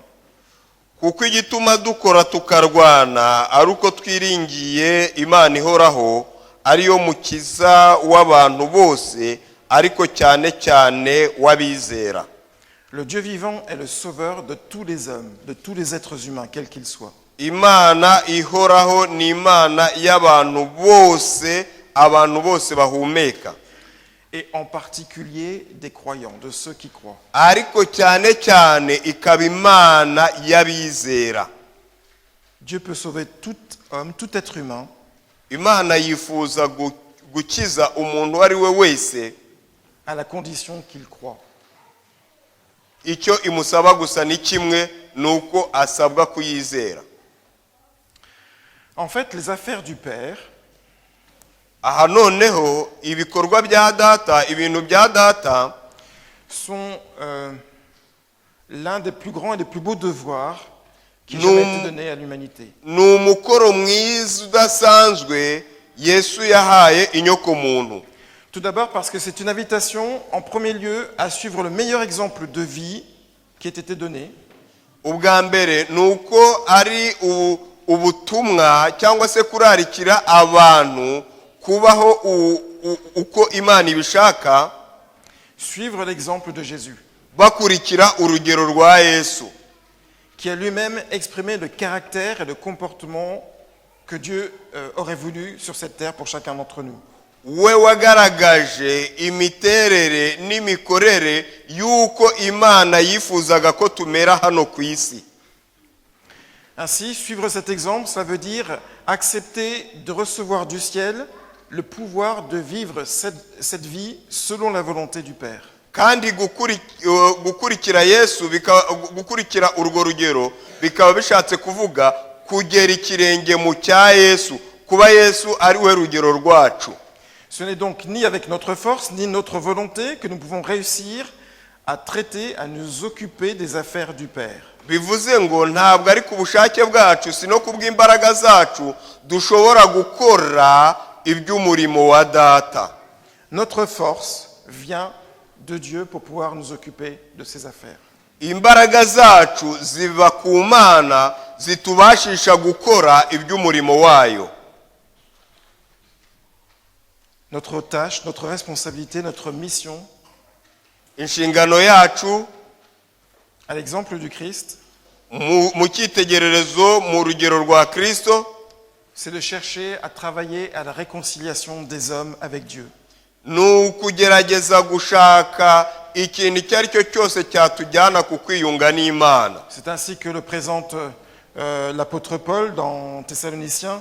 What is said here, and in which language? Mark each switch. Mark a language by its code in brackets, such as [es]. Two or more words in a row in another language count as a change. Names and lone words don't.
[rw] Kuko igituma dukora tukarwana ari uko twiringiye Imana ihoraho ariyo mukiza w'abantu bose ariko cyane cyane w'abizera. [fr] Le Dieu vivant est le sauveur de tous les hommes, de tous les êtres humains, quels qu'ils soient. [rw] Imana ihoraho ni Imana y'abantu bose, abantu bose bahumeka. [fr] Et en particulier des croyants, de ceux qui croient. [rw] Ariko cyane cyane ikaba Imana y'abizera. [fr] Dieu peut sauver tout homme, tout être humain, [rw] Imana yifuza gukiza umuntu ari we wese, [fr] à la condition qu'il croit. [rw] icyo imusaba gusa ni kimwe, nuko asabwa kuyizera. [fr] En fait, les affaires du Père [rw] Aha noneho ibikorwa bya data, ibintu bya data [fr] sont l'un des plus grands et des plus beaux devoirs qui ait jamais été donné à l'humanité. [rw] ni umukoro mwiza udasanzwe Yesu yahaye inyoko muntu. [fr] Tout d'abord parce que c'est une invitation, en premier lieu, à suivre le meilleur exemple de vie qui ait été donné. [rw] Ubwa mbere nuko ari ubutumwa cyangwa se kurarikira abantu kubaho uko Imana ibishaka, [fr] Suivre l'exemple de Jésus, [rw] bakurikira urugero rwa Yesu, [fr] qui a lui-même exprimé le caractère et le comportement que Dieu aurait voulu sur cette terre pour chacun d'entre nous. [rw] we wagaragaje imiterere n'imikorere y'uko Imana yifuzaga ko tumera hano ku isi. [fr] Ainsi, suivre cet exemple, ça veut dire accepter de recevoir du ciel le pouvoir de vivre cette vie selon la volonté du Père. [rw] Kandi gukurikira Yesu, gukurikira urwo rugero bikaba bishatse kuvuga kugera ikirenge mu cya Yesu, kuba Yesu ari we rugero rwacu. [fr] Ce n'est donc ni avec notre force, ni notre volonté que nous pouvons réussir à traiter, à nous occuper des affaires du Père. [rw] Bivuze ngo ntabwo ari ku bushake bwacu, sino kubw'imbaraga zacu dushobora gukora iby'umurimo wa data. [fr] Notre force vient de Dieu pour pouvoir nous occuper de ses affaires. [rw] Imbaraga zacu ziva ku Mana zitubashisha gukora iby'umurimo wayo. [fr] Notre tâche, notre responsabilité, notre mission, [rw] Inshingano yacu [fr] à l'exemple du Christ, [rw] mu cyitegererezo mu rugero rwa Kristo, [fr] c'est de chercher à travailler à la réconciliation des hommes avec Dieu. [rw] ni ukugerageza gushaka ikintu icyo ari cyo cyose cyatujyana ku kwiyunga n'Imana. [fr] C'est ainsi que le présente l'apôtre Paul dans Thessaloniciens.